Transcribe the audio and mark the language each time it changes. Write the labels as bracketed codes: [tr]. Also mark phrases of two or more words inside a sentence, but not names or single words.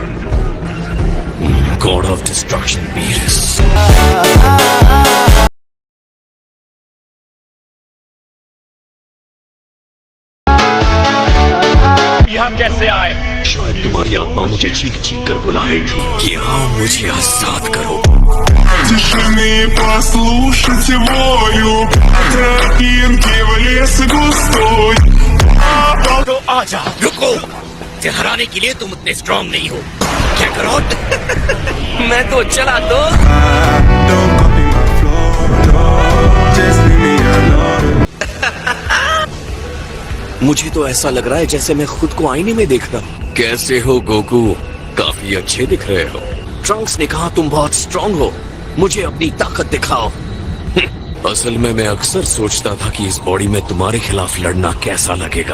[en] God of Destruction Beerus. [hi] यहाँ कैसे आए? शायद तुम्हारी आत्मा मुझे चीख चीख कर बुला रही थी कि हाँ मुझे आजाद करो। [ru] Тишины послушать волю, тропинки в лес густой. [hi] तो आजा। रुको, इसे हराने के लिए तुम उतने स्ट्रांग नहीं हो। क्या करो? मैं तो चला तो। [en] Don't copy my flow, no, just leave me alone. [hi] मुझे तो ऐसा लग रहा है जैसे मैं खुद को आईने में देख रहा हूँ। कैसे हो गोकू? काफी अच्छे दिख रहे हो। ट्रंक्स ने कहा तुम बहुत स्ट्रांग हो, मुझे अपनी ताकत दिखाओ। असल में मैं अक्सर सोचता था कि इस बॉडी में तुम्हारे खिलाफ लड़ना कैसा लगेगा।